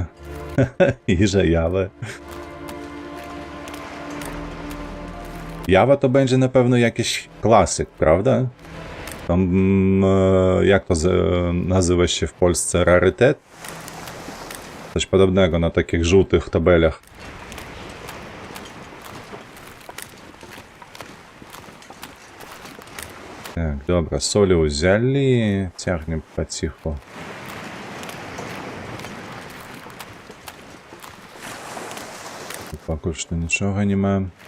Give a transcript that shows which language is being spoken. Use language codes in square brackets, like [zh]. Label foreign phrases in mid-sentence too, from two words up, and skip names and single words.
[pl] I że Java. Java to będzie na pewno jakiś klasyk, prawda? Tam, jak to nazywa się w Polsce, rarytet? Coś podobnego na takich żółtych tabelach. [uk] Так, dobra, солі взяли, тягнем потихо. Поки що нічого нема.